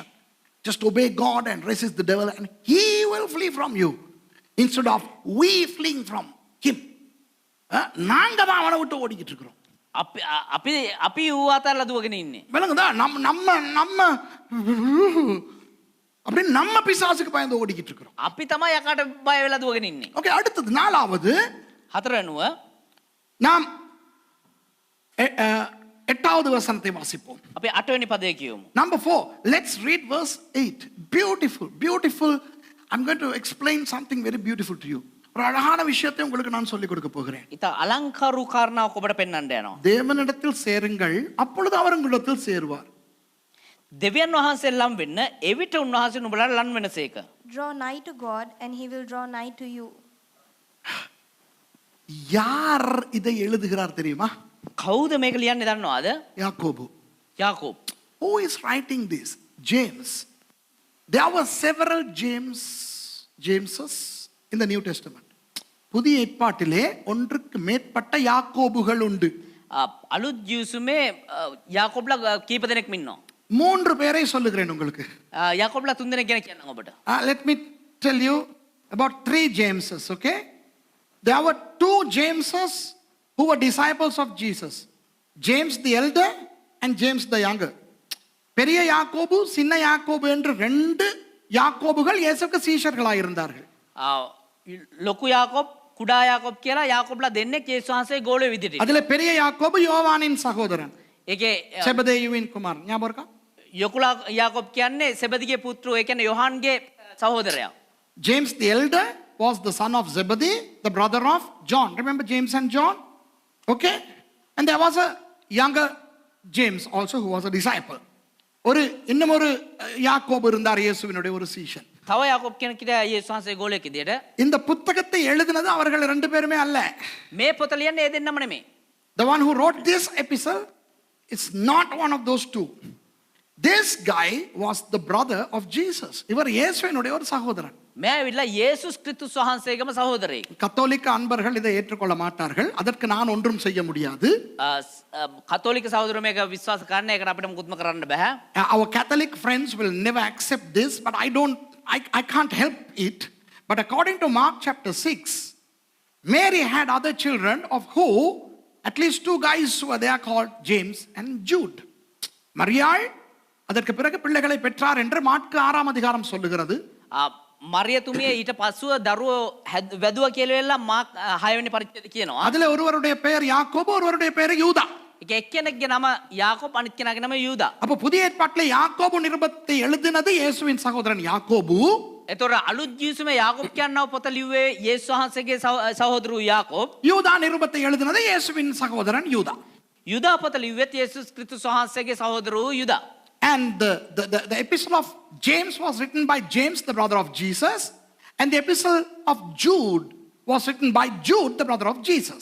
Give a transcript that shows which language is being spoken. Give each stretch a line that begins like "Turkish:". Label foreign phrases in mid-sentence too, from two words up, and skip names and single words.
English: Just obey God and resist the devil and he will flee from you. Instead of we fleeing from him.
Tamil: நாங்க தான் அவனை விட்டு ஓடிக்கிட்டு இருக்கிறோம்.
Sinhala: අපි අපි ඌ අතල්ලා දුවගෙන ඉන්නේ.
Tamil: விளங்குதா? நம்ம அப்படின்னு நம்ம பிசாசுக்கு பயந்து ஓடிக்கிட்டு இருக்கிறோம்.
Sinhala: අපි තමයි යකාට බය වෙලා දුවගෙන ඉන්නේ.
Tamil: ஓகே, அடுத்தது நாலாவது
Sinhala: හතරවෙනුව
Tamil: நாம் 8வது வசனத்தை வாசிப்போம்.
Sinhala: අපි 8වෙනි පදය කියමු.
English: Number 4, let's read verse 8. Beautiful. I'm going to explain something very beautiful to you.
Tamil: ஒரு அழகான விஷயத்தை உங்களுக்கு நான் சொல்லிக் கொடுக்க போகிறேன்.
Sinhala: ඉතින් අලංකාරු කාරණාවක් ඔබට පෙන්වන්න යනවා.
Tamil: தேவனிடத்தில் சேருங்கள், அப்பொழுது அவர் உங்களிடத்தில் சேருவார்.
Sinhala: දෙවියන් වහන්සේ ලම් වෙන්න එවිට උන්වහන්සේ නුඹලාට ලම් වෙනසේක.
English: Draw nigh to God, and he will draw nigh to you.
Tamil: யார் இதை எழுதுகிறார் தெரியுமா?
Sinhala: කවුද මේක ලියන්නේ දන්නවද?
Tamil: யாக்கோபு.
Sinhala: යාකෝබ්.
English: Who is writing this? James. There were several Jameses in the New Testament.
Tamil: புதிய ஏற்பாட்டிலே ஒன்றுக்கு மேற்பட்ட யாக்கோபுகள் உண்டு.
Sinhala: අලුත් ජීසුමේ යාකෝබ්ලා කීප දෙනෙක් ඉන්නවා.
Tamil: 3 பேரை சொல்லுகிறேன் உங்களுக்கு.
Sinhala: යාකෝබ්ලා 3 දෙනෙක් ගැන කියන්නම් ඔබට.
English: Let me tell you about 3 Jameses, okay? There were 2 Jameses who were disciples of Jesus. James the elder and James the younger.
Tamil: பெரிய யாக்கோபு சின்ன யாக்கோபு என்று 2 யாக்கோபுகள் இயேசுவுக்கு சீஷர்களாக இருந்தார்கள்.
Sinhala: ලොකු යාකෝබ් කුඩා යාකෝබ් කියලා යාකෝබ්ලා දෙන්නෙක් යේසුස් වහන්සේ ගෝලෙ විදිහට.
Tamil: அதிலே பெரிய யாக்கோபு யோவானின் சகோதரன்.
Sinhala: ඒකේ
Tamil: செபதேயுவின் குமாரன். ஞாபகம் இருக்கா?
Sinhala: යොකුලා යාකෝබ් කියන්නේ සෙබදිගේ පුත්‍රෝ, ඒ කියන්නේ යොහන්ගේ සහෝදරයා.
English: James the elder was the son of Zebedee, the brother of John. Remember James and John? Okay? And there was a younger James also who was a disciple.
Tamil: இன்னும் ஒரு யாக்கோபு இருந்தார், இயேசுவினுடைய ஒரு சீஷன்.
Sinhala: තව යාකෝබ් කෙනෙක් හිටියා යේසුස් වහන්සේ ගෝලෙක් විදිහට.
Tamil: இந்த புத்தகத்தை எழுதினது அவர்கள் 2 பேருமே அல்ல.
Sinhala: මේ පොත ලියන්නේ ඒ දෙන්නම නෙමෙයි.
English: The one who wrote this epistle is not one of those 2. This guy was the brother of Jesus.
Tamil: இவர் இயேசுவினுடைய ஒரு சகோதரன்.
Sinhala: මෙයා ඇවිල්ලා යේසුස් ක්‍රිස්තුස් වහන්සේගේම සහෝදරයෙක්.
Tamil: கத்தோலிக்க அன்பர்கள் இதை ஏற்றுக்கொள்ள மாட்டார்கள். அதற்கு நான் ஒன்றும் செய்ய முடியாது.
Sinhala: කතෝලික සහෝදරයෝ මේක විශ්වාස කරන්න, ඒකට අපිට මුකුත්ම කරන්න බෑ.
English: Our Catholic friends will never accept this, but I can't help it. But according to Mark chapter 6, Mary had other children, of who at least 2 guys were there called James and Jude.
Tamil: மரியாள் அதற்கு பிறகு பிள்ளைகளை பெற்றார் என்று மாற்கு 6ஆம் அதிகாரம் சொல்லுகிறது.
Sinhala: මරියතුමිය ඊට පස්සුව දරුවෝ වැදුව කියලා මාක් 6 වෙනි පරිච්ඡේදය කියනවා.
Tamil: அதிலே ஒருவருடைய பெயர் யாக்கோபு, ஒருவருடைய பெயர் யூதா.
Sinhala: ඒක එක්කෙනෙක්ගේ නම යාකෝබ්, අනිත් කෙනාගේ නම යූදා.
Tamil: அப்ப புதிய ஏற்பாட்டிலே யாக்கோபு நிருபத்தை எழுதினது இயேசுவின் சகோதரன் யாக்கோபு.
Sinhala: එතකොට අලුත් ජීසුමේ යාකෝබ් කියනව පොත ලිව්වේ යේසුස් වහන්සේගේ සහෝදරු යාකෝබ්.
Tamil: யூதா நிருபத்தை எழுதினது இயேசுவின் சகோதரன் யூதா.
Sinhala: යුදා පොත ලිව්වෙත් යේසුස් ක්‍රිස්තුස් වහන්සේගේ සහෝදරු යුදා.
English: And the epistle of James was written by James, the brother of Jesus. And the epistle of Jude was written by Jude, the brother of Jesus.